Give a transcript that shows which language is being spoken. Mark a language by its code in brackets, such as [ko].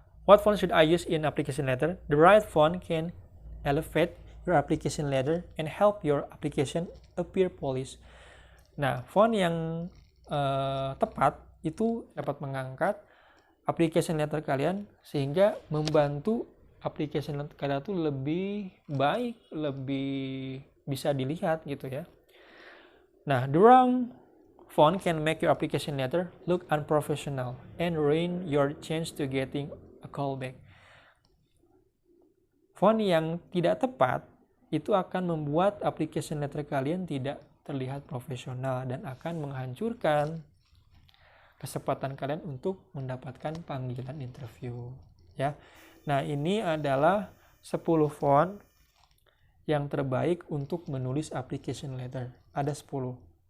[en] What font should I use in application letter? The right font can elevate your application letter and help your application appear polished. [id] Nah, font yang tepat itu dapat mengangkat application letter kalian sehingga membantu application letter kalian itu lebih baik, lebih bisa dilihat gitu ya. [en] Nah, the wrong font can make your application letter look unprofessional and ruin your chance to getting a callback. [id] Font yang tidak tepat itu akan membuat application letter kalian tidak terlihat profesional dan akan menghancurkan kesempatan kalian untuk mendapatkan panggilan interview ya. Nah, ini adalah 10 font yang terbaik untuk menulis application letter. Ada 10.